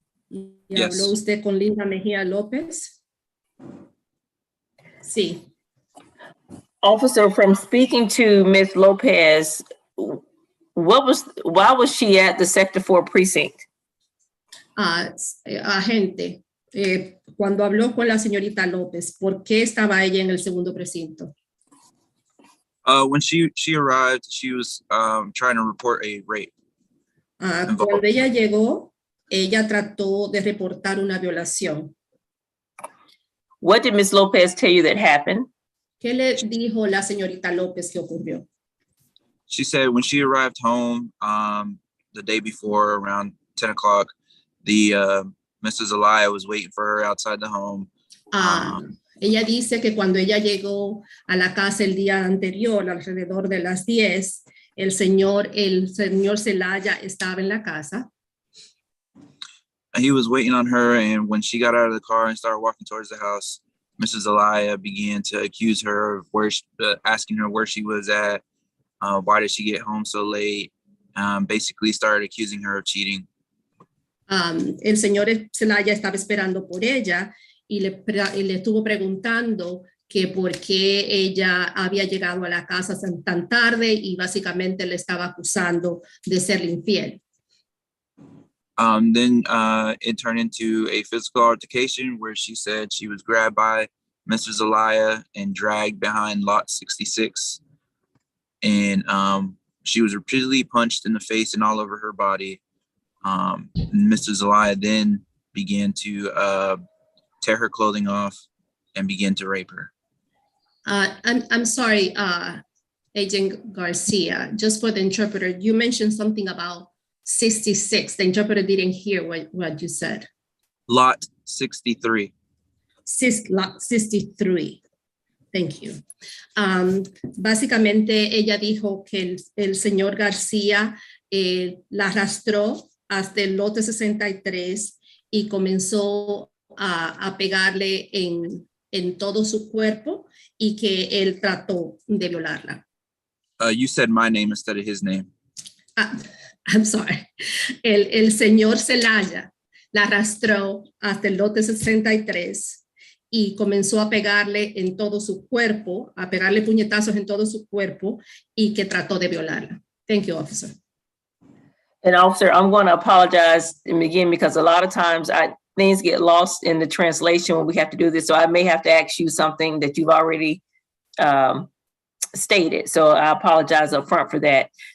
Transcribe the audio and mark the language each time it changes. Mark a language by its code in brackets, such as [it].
[es] ¿Y [en] Yes. [es] habló usted con Linda Mejía López? Sí. [en] Officer, from speaking to Ms. Lopez, why was she at the Sector 4 Precinct? [es] Agente, cuando habló con la señorita López, ¿por qué estaba ella en el segundo precinto? [en] When she arrived, she was trying to report a rape. [es] Cuando ella llegó, ella trató de reportar una violación. [en] What did Ms. Lopez tell you that happened? [es] ¿Qué le dijo la señorita López que ocurrió? [en] She said when she arrived home the day before around 10 o'clock, the Mrs. Zelaya was waiting for her outside the home. [es] Ella dice que cuando ella llegó a la casa el día anterior, alrededor de las 10, el señor Zelaya estaba en la casa. [en] He was waiting on her, and when she got out of the car and started walking towards the house, Mrs. Zelaya began to accuse her of asking her where she was at, why did she get home so late, basically started accusing her of cheating. [es] El señor Zelaya estaba esperando por ella y le estuvo preguntando que por qué ella había llegado a la casa tan tarde y básicamente le estaba acusando de serle infiel. [en] Then it turned into a physical altercation where she said she was grabbed by Mr. Zelaya and dragged behind lot 66. And she was repeatedly punched in the face and all over her body. Mr. Zelaya then began to tear her clothing off and began to rape her. I'm sorry, Agent Garcia, just for the interpreter, you mentioned something about 66. The interpreter didn't hear what you said. Lot 63. Lot 63. Thank you. [es] Básicamente ella dijo que el señor García la arrastró hasta el lote 63 y comenzó a pegarle en todo su cuerpo y que él trató de violarla. [en] You said my name instead of his name. I'm sorry. [es] El señor Zelaya la arrastró hasta el lote 63 y comenzó a pegarle en todo su cuerpo, a pegarle puñetazos en todo su cuerpo y que trató de violarla. [en] Thank you, officer. And officer, I'm going to apologize again because a lot of times things get lost in the translation when we have to do this. So I may have to ask you something that you've already stated. So I apologize up front for that.